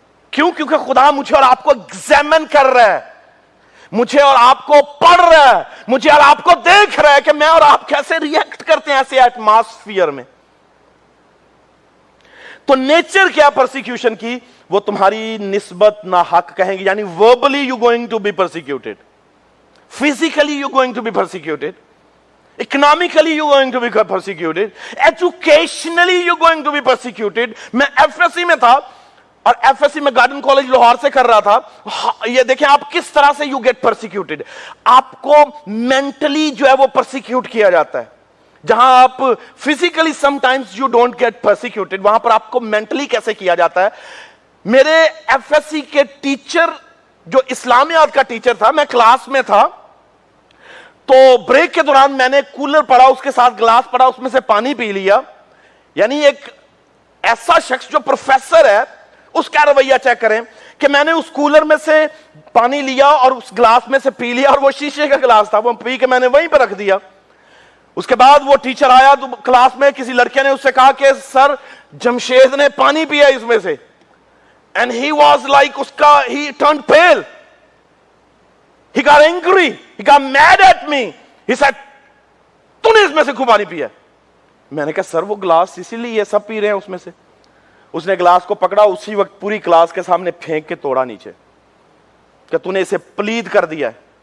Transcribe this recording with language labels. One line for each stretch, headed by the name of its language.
Urdu: کیوں؟ کیونکہ خدا مجھے اور آپ کو ایگزامن کر رہا ہے، مجھے اور آپ کو پڑھ رہا ہے، مجھے اور آپ کو دیکھ رہا ہے کہ میں اور آپ کیسے ریئیکٹ کرتے ہیں ایسے ایٹماسفیئر میں. تو نیچر کیا پرسیکیوشن کی؟ وہ تمہاری نسبت ناحق کہیں گے. یعنی
English: verbally you going to be persecuted, physically you going to be persecuted, economically you going to be persecuted, educationally you going to be persecuted.
Urdu: میں ایف ایس سی میں تھا اور ایف ایس سی میں گارڈن کالج لاہور سے کر رہا تھا. یہ دیکھیں آپ کس طرح سے
English: you get persecuted.
Urdu: آپ کو mentally جو ہے وہ persecute کیا جاتا ہے. جہاں آپ physically
English: some times you don't get persecuted,
Urdu: وہاں پر آپ کو مینٹلی کیسے کیا جاتا ہے. میرے ایف ایس سی کے ٹیچر جو اسلامیات کا ٹیچر تھا، میں کلاس میں تھا تو بریک کے دوران میں نے کولر پڑا، اس کے ساتھ گلاس پڑا، اس میں سے پانی پی لیا. یعنی ایک ایسا شخص جو پروفیسر ہے اس کا رویہ چیک کریں کہ میں نے اس کولر میں سے پانی لیا اور اس گلاس میں سے پی لیا، اور وہ شیشے کا گلاس تھا، وہ پی کے میں نے وہیں پہ رکھ دیا. اس کے بعد وہ ٹیچر آیا تو کلاس میں کسی لڑکے نے اس سے کہا کہ سر جمشید نے پانی پیا اس میں سے.
English: And he was like he turned pale. He got angry. He got mad at me. He said,
Urdu: تو نے اس میں سے کیوں پانی پیا؟ میں نے کہا سر وہ گلاس اسی لیے یہ سب پی رہے ہیں اس میں سے. اس نے گلاس کو پکڑا، اسی وقت پوری کلاس کے سامنے پھینک کے توڑا نیچے کہ تو نے اسے پلید کر دیا ہے.